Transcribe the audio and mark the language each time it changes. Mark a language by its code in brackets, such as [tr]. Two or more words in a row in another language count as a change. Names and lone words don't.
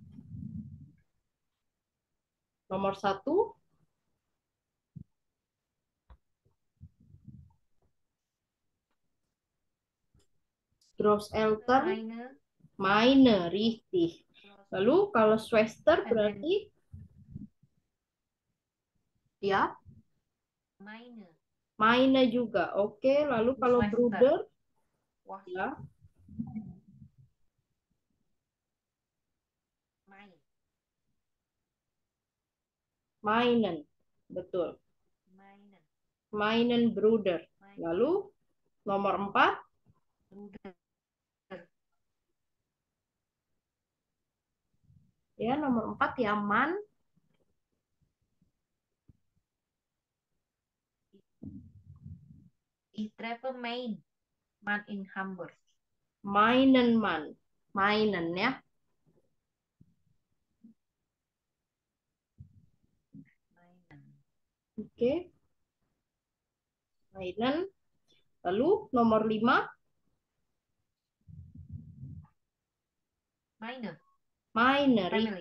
[id] Nomor 1, [de] Großeltern, Meine. meine, richtig. [id] Lalu kalau Schwester berarti ya, [de] Meine. [id] meine juga. Oke, lalu kalau [de] Schwester. Bruder [id] Wah. ya, [de] Mein. meinen. Betul. Meinen. Meinen Bruder. Mein [id] Lalu nomor 4, [de] Bruder. [id] ya nomor 4 ya man. [de] Ich treffe mein Mann in Hamburg. Meinen man. Meinen ya. Meinen. Oke. Meinen. [id] Lalu nomor 5, [de] Meine. meine, Family.